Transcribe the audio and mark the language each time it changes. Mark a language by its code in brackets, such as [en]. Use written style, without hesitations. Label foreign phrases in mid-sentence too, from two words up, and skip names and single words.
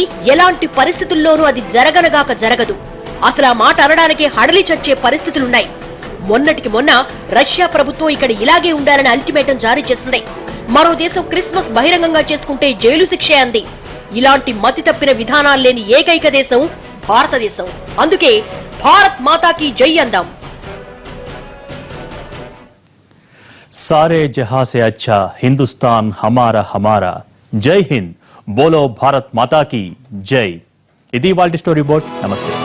[te] ఎలాంటి పరిస్థితుల్లోనూ అది జరగనగాక జరగదు. అసలు ఆ మాట అనడానికి హడలి చచ్చే పరిస్థితులున్నాయి. మొన్నటికి మొన్న రష్యా ప్రభుత్వం ఇక్కడ ఇలాగే ఉండాలని అల్టిమేటం జారీ చేసింది. మరో దేశం క్రిస్మస్ బహిరంగంగా చేసుకుంటే జైలు శిక్షే అంది. ఇలాంటి మతి తప్పిన విధానాలు లేని ఏకైక దేశం భారతదేశం. అందుకే [hi] भारत माता की जय [te] అందాం. [hi] सारे जहां से अच्छा हिंदुस्तान हमारा हमारा जय हिंद बोलो भारत माता की जय. [te] ఇది వాల్టి స్టోరీ బోర్డ్. నమస్తే.